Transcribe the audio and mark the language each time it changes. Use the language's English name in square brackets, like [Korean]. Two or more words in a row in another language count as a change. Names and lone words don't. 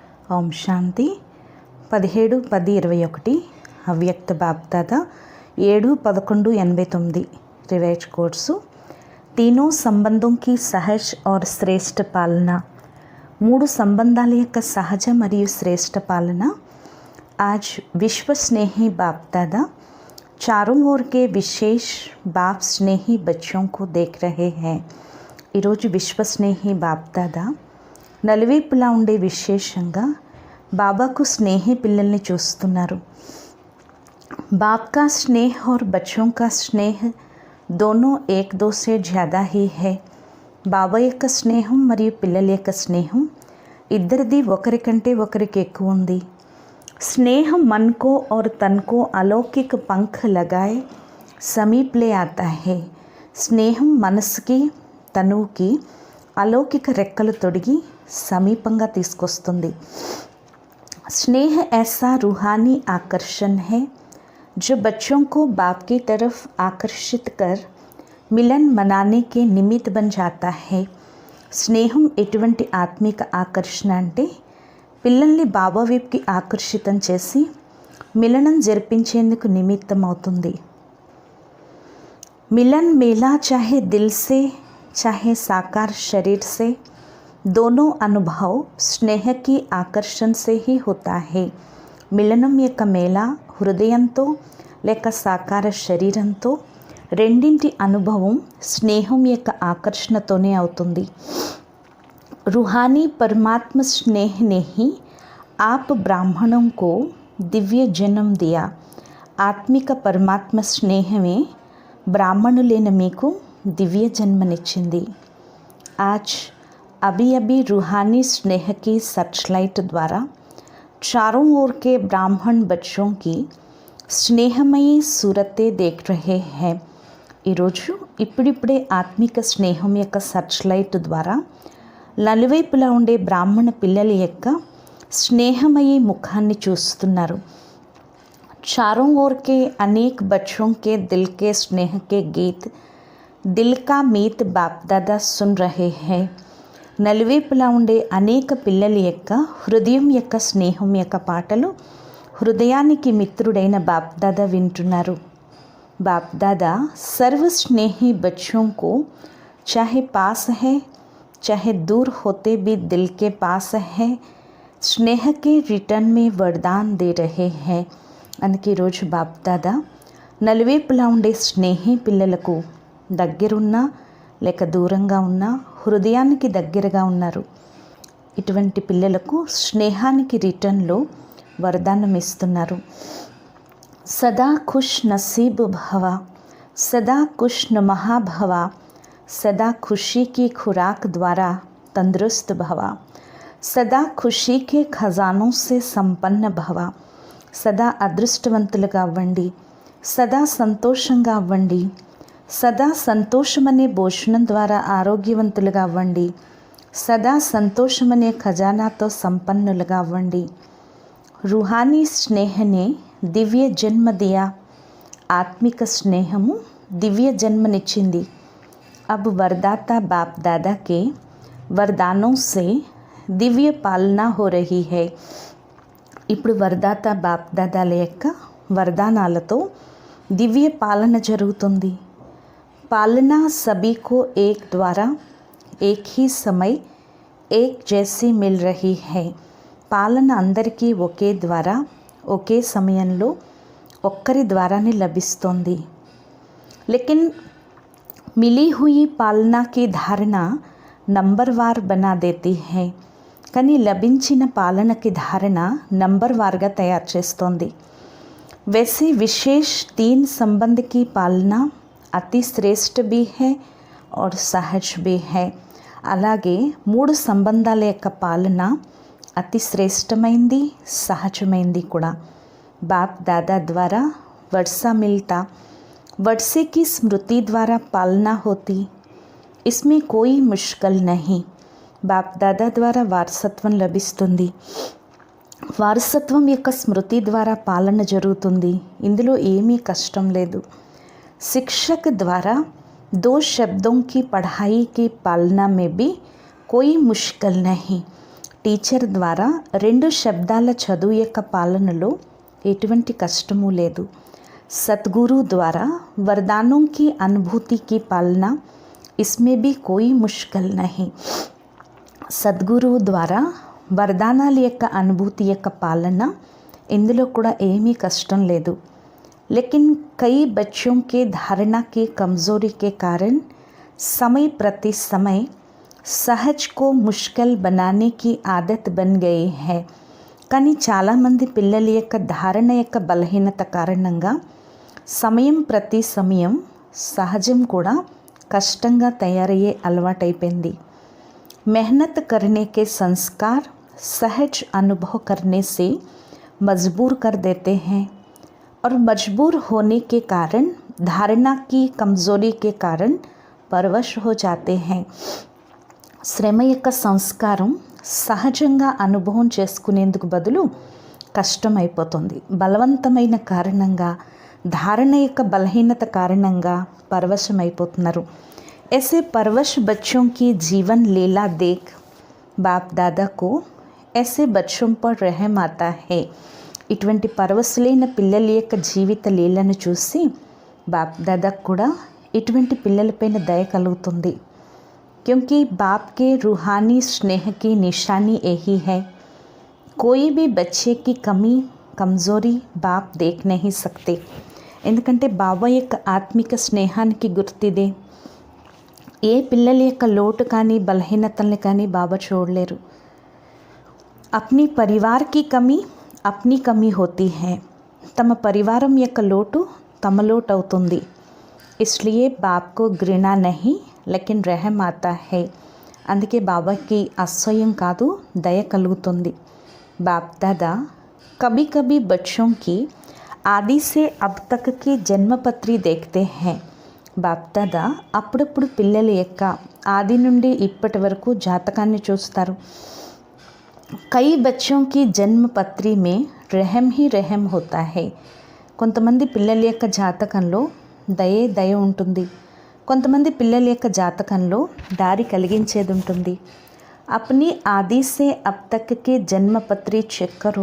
[Telugu] ఓం శాంతి 17-10-21 అవ్యక్త బాప్దాదా 7-11-89 [Hindi] रिवाइज कोर्सु तीनों संबंधों की सहज और श्रेष्ठ पालना [Telugu] मूడు సంబంధాల యొక్క సహజ మరియు శ్రేష్ఠ పాలన। [Hindi] आज विश्व स्नेही बाप दादा चारों ओर के विशेष बाप स्नेही बच्चों को देख रहे हैं। [Telugu] ఈరోజు విశ్వ స్నేహి బాప్ దాదా నలువైపులా ఉండే విశేషంగా బాబాకు స్నేహి పిల్లల్ని చూస్తున్నారు। [Hindi] बाप का स्नेह और बच्चों का स्नेह दोनों एक दो से ज़्यादा ही है। [Telugu] బాబా యొక్క స్నేహం మరియు పిల్లల యొక్క స్నేహం ఇద్దరిది ఒకరికంటే ఒకరికి ఎక్కువ ఉంది। [Hindi] स्नेह मन को और तन को अलौकिक पंख लगाए समीप ले आता है। [Telugu] స్నేహం మనసుకి తనువుకి अलौकिक రెక్కలు తొడిగి సమీపంగా తీసుకొస్తుంది। [Hindi] स्नेह ऐसा रूहानी आकर्षण है जो बच्चों को बाप की तरफ आकर्षित कर मिलन मनाने के निमित्त बन जाता है। [Telugu] స్నేహం ఎటువంటి ఆత్మిక ఆకర్షణ అంటే పిల్లల్ని బాబా వైపుకి ఆకర్షితం చేసి మిలనం జరిపించేందుకు నిమిత్తం అవుతుంది। [Hindi] मिलन मेला चाहे दिल से चाहे साकार शरीर से दोनों अनुभव स्नेह की आकर्षण से ही होता है। [Telugu] మిలనం యొక్క మేళ హృదయంతో లేక సాకార శరీరంతో రెండింటి అనుభవం స్నేహం యొక్క ఆకర్షణతోనే అవుతుంది। [Hindi] रूहानी परमात्म स्नेह ने ही आप ब्राह्मणों को दिव्य जन्म दिया। [Telugu] ఆత్మిక పరమాత్మ స్నేహమే బ్రాహ్మణులైన మీకు దివ్య జన్మనిచ్చింది। [Hindi] आज अभी अभी रूहानी स्नेह की सर्चलाइट द्वारा चारों ओर के ब्राह्मण बच्चों की స్నేహమయీ सूरतें देख रहे हैं। [Telugu] ఈరోజు ఇప్పుడిప్పుడే ఆత్మిక స్నేహం యొక్క సర్చ్లైట్ ద్వారా నలువైపులా ఉండే బ్రాహ్మణ పిల్లల యొక్క స్నేహమయీ ముఖాన్ని చూస్తున్నారు। [Hindi] चारों ओर के अनेक बच्चों के दिल के स्नेह के गीत दिल का मीत बाप दादा सुन रहे हैं। [Telugu] నలువైపులా ఉండే అనేక పిల్లల యొక్క హృదయం యొక్క స్నేహం యొక్క పాటలు హృదయానికి మిత్రుడైన బాప్ దాదా వింటున్నారు। [Hindi] बाप दादा सर्व स्नेही बच्चों को चाहे पास है चाहे दूर होते भी दिल के पास है स्नेह के रिटर्न में वरदान दे रहे हैं। [Telugu] అందుకే ఈరోజు బాప్ దాదా నలువైపులా ఉండే స్నేహి పిల్లలకు దగ్గరున్నా లేక దూరంగా ఉన్నా హృదయానికి దగ్గరగా ఉన్నారు। ఇటువంటి పిల్లలకు స్నేహానికి రిటర్న్లో వరదానం ఇస్తున్నారు। [Hindi] सदा खुश नसीब भवा सदा खुश नुमा भवा सदा खुशी की खुराक द्वारा तंदुरुस्त भवा सदा खुशी के खजानों से संपन्न भवा सदा [Telugu] అదృష్టవంతులుగా అవ్వండి, సదా సంతోషంగా అవ్వండి, సదా సంతోషమనే భోజనం ద్వారా ఆరోగ్యవంతులుగా అవ్వండి, సదా సంతోషమనే ఖజానాతో సంపన్నులుగా అవ్వండి। [Hindi] रूहानी स्नेह ने दिव्य जन्म दिया। [Telugu] ఆత్మిక స్నేహము దివ్య జన్మనిచ్చింది। [Hindi] अब वरदाता बाप दादा के वरदानों से दिव्य पालना हो रही है। [Telugu] ఇప్పుడు వరదాత బాప్ దాదాల యొక్క వరదానాలతో దివ్య పాలన జరుగుతుంది। [Hindi] पालना सभी को एक द्वारा एक ही समय एक जैसी मिल रही है। [Telugu] పాలన అందరికీ ఒకే ద్వారా ఒకే సమయంలో ఒక్కరి ద్వారానే లభిస్తోంది। [Hindi] लेकिन मिली हुई पालना की धारणा नंबरवार बना देती है। [Telugu] కానీ లభించిన పాలనకి ధారణ నంబర్ వార్గా తయారు చేస్తోంది। [Hindi] वैसे विशेष 3 संबंध की पालना अति श्रेष्ठ भी है और सहज भी है। [Telugu] అలాగే 3 సంబంధాల యొక్క పాలన అతి శ్రేష్టమైంది సహజమైంది కూడా। [Hindi] बाप दादा द्वारा वर्षा मिलता वर्षे की स्मृति द्वारा पालना होती इसमें कोई मुश्किल नहीं। [Telugu] బాప్ దాదా ద్వారా వారసత్వం లభిస్తుంది, వారసత్వం యొక్క స్మృతి ద్వారా పాలన జరుగుతుంది, ఇందులో ఏమీ కష్టం లేదు। [Hindi] शिक्षक द्वारा 2 शब्दों की पढ़ाई की पालना में भी कोई मुश्किल नहीं। [Telugu] టీచర్ ద్వారా 2 శబ్దాల చదువు యొక్క పాలనలో ఎటువంటి కష్టము లేదు. [Hindi] सतगुरु द्वारा वरदानों की अनुभूति की पालना, इसमें भी कोई मुश्किल नहीं. [Telugu] సద్గురువు ద్వారా వరదానాల యొక్క అనుభూతి యొక్క పాలన, ఇందులో కూడా ఏమీ కష్టం లేదు. [Hindi] लेकिन कई बच्चों के धारणा की कमज़ोरी के कारण समय प्रति समय सहज को मुश्किल बनाने की आदत बन गई है. [Telugu] కానీ చాలామంది పిల్లల యొక్క ధారణ యొక్క బలహీనత కారణంగా సమయం ప్రతి సమయం సహజం కూడా కష్టంగా తయారయ్యే అలవాటైపోయింది. [Hindi] मेहनत करने के संस्कार सहज अनुभव करने से मजबूर कर देते हैं और मजबूर होने के कारण धारणा की कमज़ोरी के कारण परवश हो जाते हैं. [Telugu] శ్రమ యొక్క సంస్కారం సహజంగా అనుభవం చేసుకునేందుకు బదులు కష్టమైపోతుంది. బలవంతమైన కారణంగా, ధారణ యొక్క బలహీనత కారణంగా పరవశమైపోతున్నారు. [Hindi] ऐसे परवश बच्चों की जीवन लीला देख बाप दादा को ऐसे बच्चों पर रहम आता है. [Telugu] ఇటువంటి పరవశులైన పిల్లల యొక్క జీవిత లీలను చూసి బాప్ దాదాకు కూడా ఇటువంటి పిల్లలపైన దయ కలుగుతుంది. [Hindi] क्योंकि बाप के रूहानी स्नेह की निशानी यही है. कोई भी बच्चे की कमी कमज़ोरी बाप देख नहीं सकते. [Telugu] ఎందుకంటే బాబా యొక్క ఆత్మిక స్నేహానికి గుర్తిదే. ఏ పిల్లల యొక్క లోటు కానీ బలహీనతల్ని కానీ బాబా చూడలేరు. [Hindi] अपनी परिवार की कमी अपनी कमी होती है. [Telugu] తమ పరివారం యొక్క లోటు తమ లోటు అవుతుంది. [Hindi] इसलिए बाप को घृणा नहीं लेकिन रहम आता है. [Telugu] అందుకే బాబాకి అసహ్యం కాదు, దయ కలుగుతుంది. [Hindi] बाप दादा कभी कभी बच्चों की आदि से अब तक की जन्मपत्री देखते हैं. [Telugu] బాప్ దాదా అప్పుడప్పుడు పిల్లల యొక్క ఆది నుండి ఇప్పటి వరకు జాతకాన్ని చూస్తారు. [Hindi] कई बच्चों की జన్మపత్రి में रहम ही रहम होता है. [Telugu] కొంతమంది పిల్లల యొక్క జాతకంలో దయ ఉంటుంది. కొంతమంది పిల్లల యొక్క జాతకంలో దారి కలిగించేది ఉంటుంది. [Hindi] अपनी आदि से अब तक के జన్మపత్రి चेक करो.